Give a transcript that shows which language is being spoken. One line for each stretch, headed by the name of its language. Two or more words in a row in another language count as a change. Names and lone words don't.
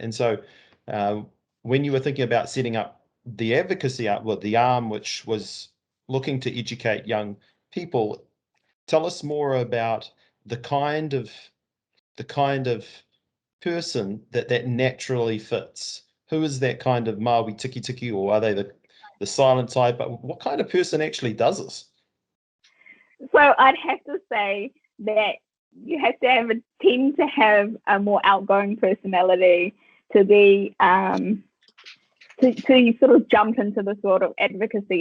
English: And so when you were thinking about setting up the advocacy the arm, which was looking to educate young people, tell us more about the kind of person that naturally fits. Who is that kind of Maui tiki tiki, or are they the silent type? But what kind of person actually does this? So I'd have to say that you have to tend to have a more outgoing personality to be to sort of jump into the sort of advocacy.